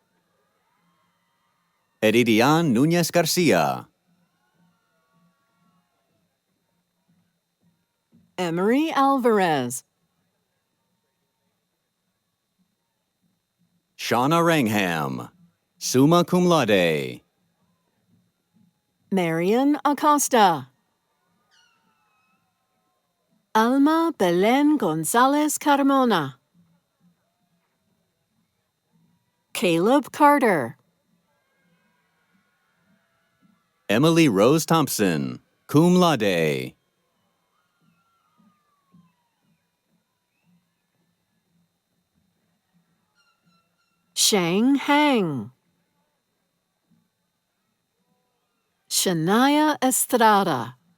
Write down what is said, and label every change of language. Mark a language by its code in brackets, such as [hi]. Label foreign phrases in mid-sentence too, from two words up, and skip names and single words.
[en] Eridian Núñez Garcia. Emery Alvarez. Shauna Rangham, [la] summa cum laude. [en] Marian Acosta. Alma Belen Gonzalez Carmona. Caleb Carter. Emily Rose Thompson, [la] cum laude. [en] Shang Hang. Shania Estrada.